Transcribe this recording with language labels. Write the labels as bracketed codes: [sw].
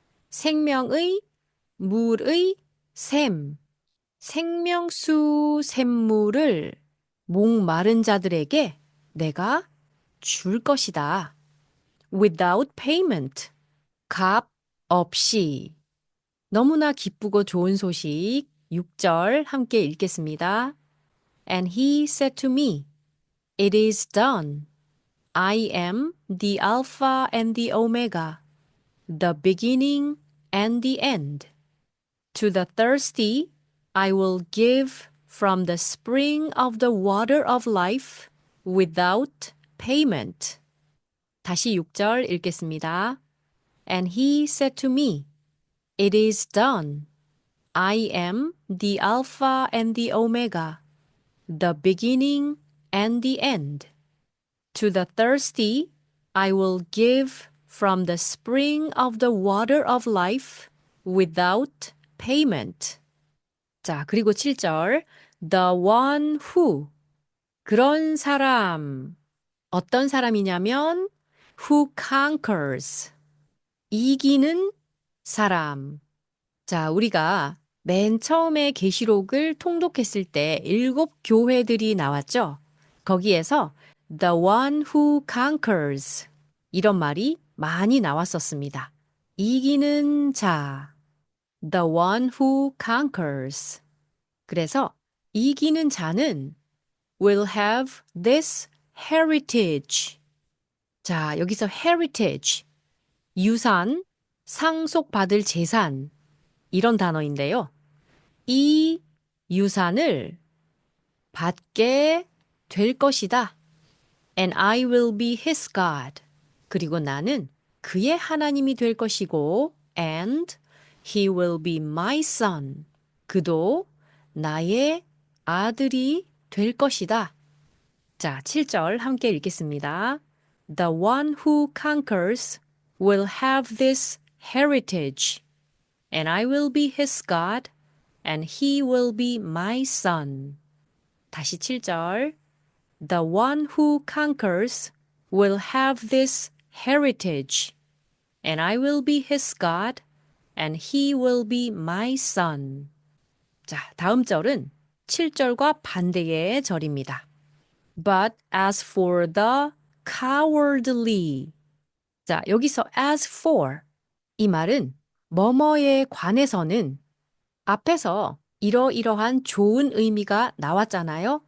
[ko] 생명의 물의 샘 생명수 샘물을 목마른 자들에게 내가 줄 것이다. [en] without payment. [ko] 값 없이. 너무나 기쁘고 좋은 소식 6절 함께 읽겠습니다. [en] And he said to me, It is done. I am the Alpha and the Omega, the beginning and the end. To the thirsty, I will give from the spring of the water of life without payment. [ko] 다시 6절 읽겠습니다. [en] And he said to me, It is done. I am the Alpha and the Omega, the beginning and the end. To the thirsty, I will give from the spring of the water of life without payment. [ko] 자, 그리고 7절. [en] The one who. [ko] 그런 사람. 어떤 사람이냐면 [en] who conquers. [ko] 이기는 사람. 자, 우리가 맨 처음에 계시록을 통독했을 때 7교회들이 나왔죠. 거기에서 [en] the one who conquers [ko] 이런 말이 많이 나왔었습니다. 이기는 자, [en] the one who conquers. [ko] 그래서 이기는 자는 [en] will have this heritage. [ko] 자, 여기서 heritage, 유산, 상속받을 재산, 이런 단어인데요. 이 유산을 받게 될 것이다. [en] And I will be his God. [ko] 그리고 나는 그의 하나님이 될 것이고 [en] and he will be my son. [ko] 그도 나의 아들이 될 것이다. 자, 7절 함께 읽겠습니다. [en] The one who conquers will have this heritage. And I will be his God, and he will be my son. [ko] 다시 7절. [en] The one who conquers will have this heritage, and I will be his God, and he will be my son. [ko] 자, 다음 절은 7절과 반대의 절입니다. [en] But as for the cowardly. [ko] 자, 여기서 as for 이 말은 뭐뭐에 관해서는 앞에서 이러이러한 좋은 의미가 나왔잖아요.